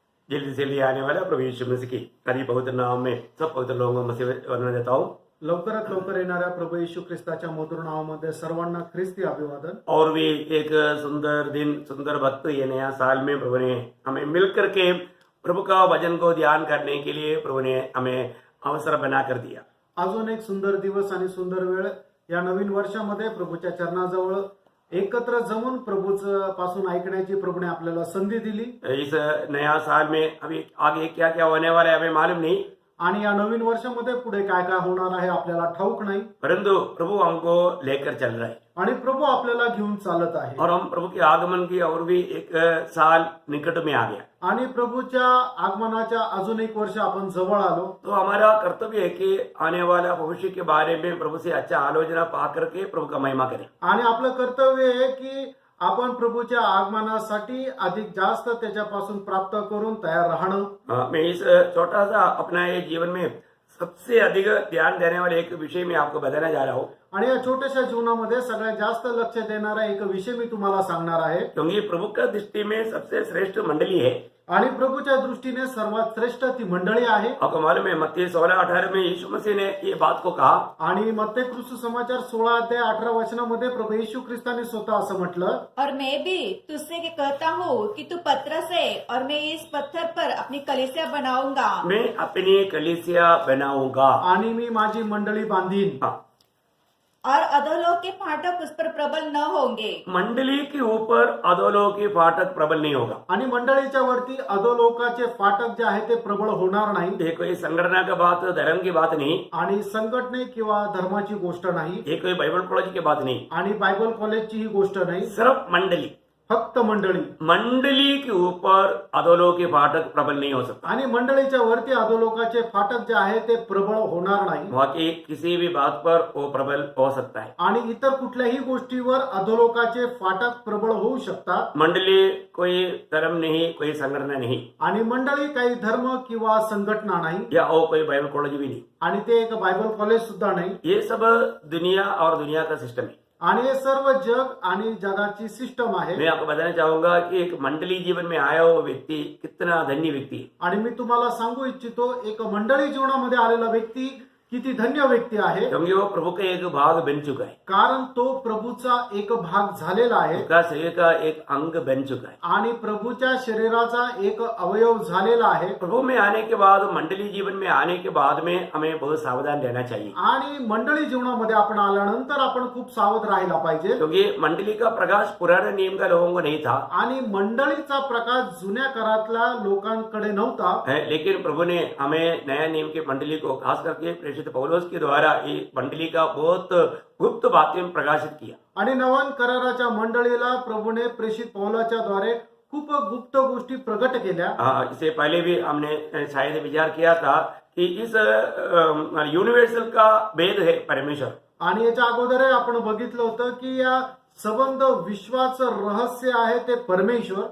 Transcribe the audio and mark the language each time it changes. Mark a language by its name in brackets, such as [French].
[Hindi] जल्दी से जल्दी आने वाला प्रभु यीशु मसीह की करीब पवित्र नाम में सब पवित्र लोगों को मसीह वंदना देता हूँ। [Marathi] लवकरात लवकर येणाऱ्या प्रभू येशू ख्रिस्ताच्या मधुर नावामध्ये सर्वांना ख्रिस्ती अभिवादन। [Hindi] और भी एक सुंदर दिन, सुंदर वक्त ये नया साल में प्रभु ने हमें मिलकर के प्रभु का वचन को ध्यान करने के लिए प्रभु ने हमें अवसर बना कर दिया। [Marathi] अजून एक सुंदर दिवस आणि सुंदर वेळ या नवीन वर्षामध्ये प्रभूच्या चरणाजवळ एकत्र जमून प्रभूच पासून ऐकण्याची प्रभूने आपल्याला संधी दिली। [Hindi] इस नया साल में अभी आगे क्या क्या होने वाला है हमें मालूम नहीं, [Marathi] आणि या नवीन वर्षामध्ये पुढे काय काय होणार आहे आपल्याला ठाऊक नाही, [Hindi] परंतु प्रभु हमको लेकर चल रहा है [Marathi] आणि प्रभू आपल्याला घेऊन चालत आहे। [Hindi] और हम प्रभु के आगमन की और भी एक साल निकट में आ गया। [Marathi] आणि प्रभूच्या आगमनाच्या अजून एक वर्ष आपण जवळ आलो। [Hindi] तो हमारा कर्तव्य है कि आने वाला भविष्य के बारे में प्रभु से अच्छा आलोचना पा करके प्रभु का महिमा करें। [Marathi] आणि आपलं कर्तव्य आहे की आपण प्रभूच्या आगमनासाठी अधिक जास्त त्याच्यापासून प्राप्त करून तयार राहणं। [Hindi] मैं इस छोटा सा अपना ये जीवन में सबसे अधिक ध्यान देने वाले एक विषय में आपको बताना जा रहा हूँ, [Marathi] आणि या छोट्याशा जीवनामध्ये सगळ्यात जास्त लक्ष देणारा एक विषय मी तुम्हाला सांगणार आहे। [Hindi] क्योंकि प्रभु का दृष्टि में सबसे श्रेष्ठ मंडली है। [Marathi] आणि प्रभूच्या दृष्टीने सर्वात श्रेष्ठ ती मंडळी आहे। [Hindi] आपको मालूम है मत्ती 16-18 में यीशु मसीह ने ये बात को कहा, [Marathi] आणि मत्ती सुसमाचार 16 अध्याय 18 वचनामध्ये प्रभू येशू ख्रिस्ताने स्वतः असं म्हटलं, [Hindi] और मैं भी तुझसे कहता हूँ कि तू पत्थर है और मैं इस पत्थर पर अपनी कलीसिया बनाऊंगा। मैं अपनी कलीसिया बनाऊंगा। [Marathi] आणि मी माझी मंडळी बांधीन। [Hindi] हाँ, और अधोलोक के फाटक उस पर प्रबल न होंगे। मंडली के ऊपर अधोलोक की फाटक प्रबल नहीं होगा। [Marathi] आणि मंडळीच्या वरती अधोलोकाचे फाटक जे आहे ते प्रबळ होणार नाही। [Hindi] ये कोई संगठना का बात, धर्म की बात नहीं, [Marathi] आणि संघटने किंवा धर्माची गोष्ट नाही, [Hindi] ये कोई बाइबल कॉलेज की बात नहीं, [Marathi] आणि बायबल कॉलेजची ही गोष्ट नाही, [Hindi] सिर्फ मंडली। [Marathi] फक्त मंडळी। [Hindi] मंडली के ऊपर अधोलोक के फाटक प्रबल नहीं हो सकता। [Marathi] आणि मंडळीच्या वरती अधोलोकाचे फाटक जे आहे ते प्रबळ होणार नाही। [Hindi] बाकी किसी भी बात पर वो प्रबल हो सकता है। [Marathi] आणि इतर कुठल्याही गोष्टीवर अधोलोकाचे फाटक प्रबळ होऊ शकतात। [Hindi] मंडली कोई धर्म नहीं, कोई संगठन नहीं, [Marathi] आणि मंडळी काही धर्म किंवा संघटना नाही, [Hindi] या वो कोई बाइबल कॉलेज भी नहीं। [Marathi] आणि ते एक बायबल कॉलेज सुद्धा नाही। [Hindi] ये सब दुनिया और दुनिया का सिस्टम है। [Marathi] आणि हे सर्व जग आणि जगाची सिस्टम आहे। [Hindi] मैं आपको बताना चाहूंगा कि एक मंडली जीवन में आया हुआ व्यक्ति कितना धन्य व्यक्ति है। [Marathi] आणि मी तुम्हाला सांगू इच्छितो एक मंडळी जीवनामध्ये आलेला व्यक्ती किती धन्य व्यक्ती आहे, [Hindi] क्योंकि वो प्रभु का एक भाग बन चुका है, [Marathi] कारण तो प्रभूचा एक भाग झालेला आहे [Hindi] उसका शरीर का एक अंग बन चुका है। [Marathi] आणि प्रभूच्या शरीराचा एक अवयव झालेला आहे। [Hindi] प्रभु में आने के बाद, मंडली जीवन में आने के बाद में हमें बहुत सावधान रहना चाहिए, [Marathi] आणि मंडळी जीवनामध्ये आपण आल्यानंतर आपण खूप सावध राहायला पाहिजे। [Hindi] क्योंकि मंडली का प्रकाश पुराने नियम का लोगों को नहीं था, [Marathi] आणि मंडळीचा प्रकाश जुन्या काळातल्या लोकांकडे नव्हता, [Hindi] लेकिन प्रभु ने हमें नया नियम की मंडली को खास करके प्रेषित पौलुस के द्वारा ये मंडली का बहुत गुप्त बातें प्रकाशित किया। [Marathi] आणि नवीन कराराच्या मंडळीला प्रभूने प्रेषित पौलाच्या द्वारे खूप गुप्त गोष्टी प्रकट केल्या। [Hindi] इससे पहले भी हमने शायद विचार किया था कि इस यूनिवर्सल का भेद है परमेश्वर, [Marathi] आणि याच्या अगोदर आपण बघितलं होतं की या संबंध विश्वाचं रहस्य आहे ते परमेश्वर,